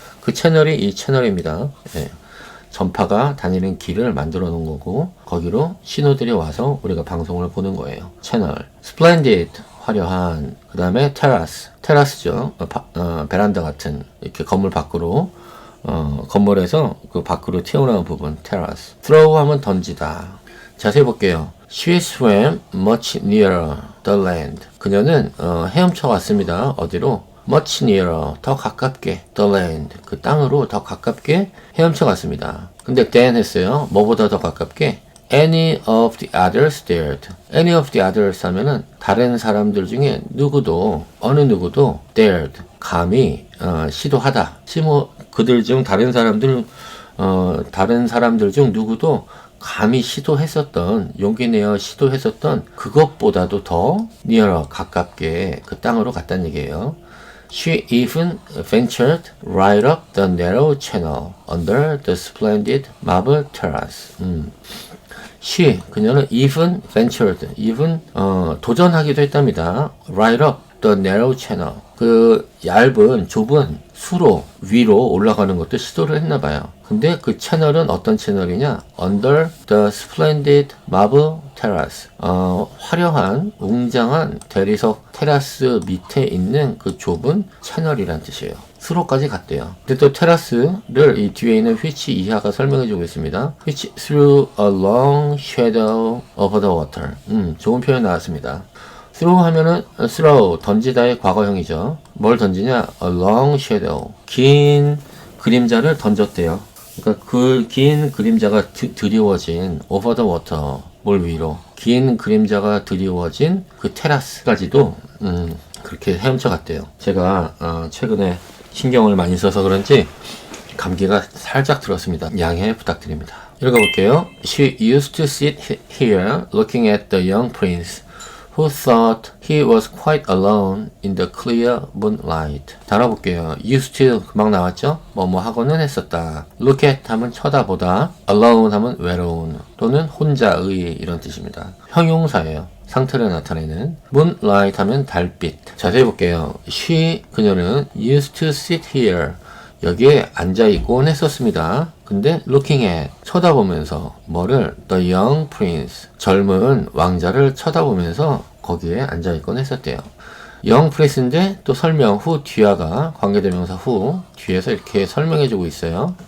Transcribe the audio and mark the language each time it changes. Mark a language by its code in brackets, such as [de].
[ko] 그 채널이 이 채널입니다. 예. 전파가 다니는 길을 만들어 놓은 거고 거기로 신호들이 와서 우리가 방송을 보는 거예요. 채널. [en] Splendid, [ko] 화려한. 그 다음에 terrace, 테라스죠. 베란다 같은 이렇게 건물 밖으로 건물에서 그 밖으로 튀어나오는 부분 terrace. throw 하면 던지다. 자세히 볼게요. [en] She swam much nearer the land. [ko] 그녀는 헤엄쳐 갔습니다. 어디로? [en] much nearer, [ko] 더 가깝게 [en] the land, [ko] 그 땅으로 더 가깝게 헤엄쳐 갔습니다. [en] 근데 than 했어요. [ko] 뭐보다 더 가깝게? [en] any of the others dared. any of the others [ko] 하면은 다른 사람들 중에 누구도, 어느 누구도 dared, 감히 시도하다. 그들 중 다른 사람들 중 누구도 감히 시도했었던, 용기 내어 시도했었던 그것보다도 더 nearer, 가깝게 그 땅으로 갔다는 얘기예요. [en] She even ventured right up the narrow channel under the splendid marble terrace. [ko] She, 그녀는 [en] even ventured, [ko] even 도전하기도 했답니다. [en] Right up the narrow channel. [ko] 그 얇은, 좁은 수로 위로 올라가는 것도 시도를 했나 봐요. 근데 그 채널은 어떤 채널이냐? [en] Under the splendid marble terrace. [ko] 화려한, 웅장한 대리석 테라스 밑에 있는 그 좁은 채널이란 뜻이에요. 수로까지 갔대요. 근데 또 테라스를 이 뒤에 있는 which 이하가 설명해 주고 있습니다. [en] which threw a long shadow over the water. [ko] 좋은 표현 나왔습니다. throw 하면은 throw, 던지다의 과거형이죠. 뭘 던지냐? [en] a long shadow. [ko] 긴 그림자를 던졌대요. 그러니까 그 긴 그림자가 드리워진 [en] over the water, [ko] 물 위로. 긴 그림자가 드리워진 그 테라스까지도 그렇게 헤엄쳐 갔대요. 제가 최근에 신경을 많이 써서 그런지 감기가 살짝 들었습니다. 양해 부탁드립니다. 읽어볼게요. [en] She used to sit here looking at the young prince who thought he was quite alone in the clear moonlight. [ko] 달아볼게요. used to 금방 나왔죠? 뭐뭐 하고는 했었다. [en] look at [ko] 하면 쳐다보다, alone 하면 외로운 또는 혼자의 이런 뜻입니다. 형용사예요. 상태를 나타내는. moonlight 하면 달빛. 자세히 볼게요. she, 그녀는 [en] used to sit here, [ko] 여기에 앉아있곤 했었습니다. 근데 looking at, 쳐다보면서 뭐를? [en] the young prince, [ko] 젊은 왕자를 쳐다보면서 거기에 앉아있곤 했었대요. young prince인데 또 설명 후 뒤화가 관계대명사 후 뒤에서 이렇게 설명해주고 있어요.